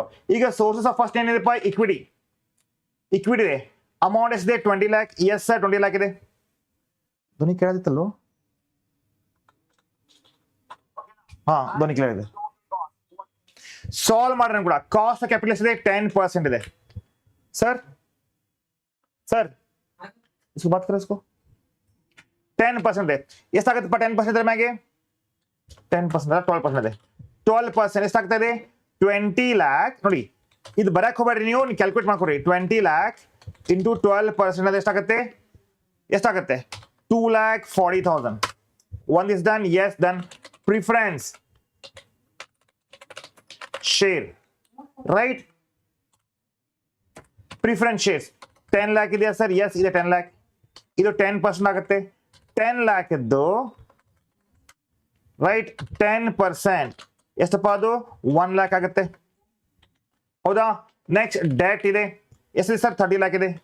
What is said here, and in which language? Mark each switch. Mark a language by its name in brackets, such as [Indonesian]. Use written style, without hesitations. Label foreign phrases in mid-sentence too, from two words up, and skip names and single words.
[Kannada] ಈಗ [English] sources of first [Kannada] ಏನಿದೆಪ್ಪ, ಇಕ್ವಿಟಿ ಇದೆ. ಅಮೌಂಟ್ ಎಷ್ಟಿದೆ, 20 lakh. [English] yes sir, [Kannada] 20 lakh ಇದೆ. ಧ್ವನಿ ಕೇಳದಿತ್ತಲ್ಲೋ? ಹಾ, ಧ್ವನಿ ಕ್ಲಿಯರ್ ಇದೆ. ಸಾಲ್ವ್ ಮಾಡ್ರಿ ಕೂಡ. [English] cost of capital [Kannada] ಎಷ್ಟಿದೆ, 10% ಇದೆ. [Hindi] ಸರ್ इसको बात करो, इसको 10% ಇದೆ. [Kannada] ಎಷ್ಟಾಗುತ್ತಪ್ಪ 10% ಇದ್ರ ಮ್ಯಾಗೆ? 10% 12% ಇದೆ. 12% ಎಷ್ಟಾಗ್ತಾ ಇದೆ, 20 lakh. ನೋಡಿ, ಇದು ಬರಕ್ ಹೋಗ್ಬೇಡ್ರಿ, ನೀವು ಕ್ಯಾಲ್ಕುಲೇಟ್ ಮಾಡ್ಕೊರಿ. 20 lakh ಇಂಟು 12% ಎಷ್ಟಾಗುತ್ತೆ? 2,40,000. [English] One is done. Yes, done. Preference share, right? Preference shares [Kannada] 10 lakh ಇದೆಯಾ ಸರ್? ಎಸ್ ಇದೆ, 10 lakh. ಇದು 10% ಆಗುತ್ತೆ. 10 lakh ಇದ್ದು, ರೈಟ್? 10% ಎಷ್ಟಪ್ಪ ಅದು? 1 lakh ಆಗುತ್ತೆ, ಹೌದಾ? [English] next debt [Kannada] ಇದೆ, ಎಷ್ಟಿದೆ ಸರ್? 30 lakh ಇದೆ.